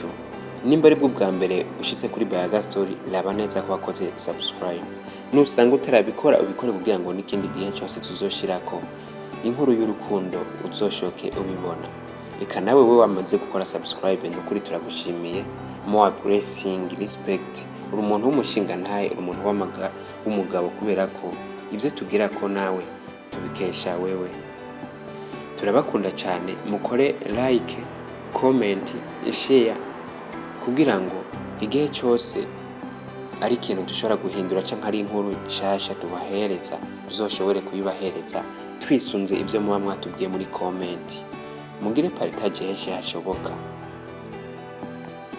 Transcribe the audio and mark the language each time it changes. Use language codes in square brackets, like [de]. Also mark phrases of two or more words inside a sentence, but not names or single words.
[rn] Nimba ari bwo bwa mbere ushitse kuri Bayaga Story, raba neza ko wakoze subscribe. Nusanga utarabikora ubikore kugira ngo n'ikindi gihe cyose tuzoshirako inkuru y'urukundo uzoshoke ubibona. Eka nawe we wamaze gukora subscribe n'ukuri turagushimiye. [en] More blessing, respect. [rn] Uri umuntu w'umushinga ntaye, uri umuntu w'umugabo kubera ko ivyo tugira ko nawe tubikesha wewe. Turabakunda cyane, mukore [en] like, comment, share [rn] kugira ngo igihe cyose ari ikintu dushobora guhindura canke ari inkuru nshasha tubahereza tuzoshobore kuyibahereza twisunze ivyo muba mwatubwiye muri comment. Mugire partage henshi hashoboka.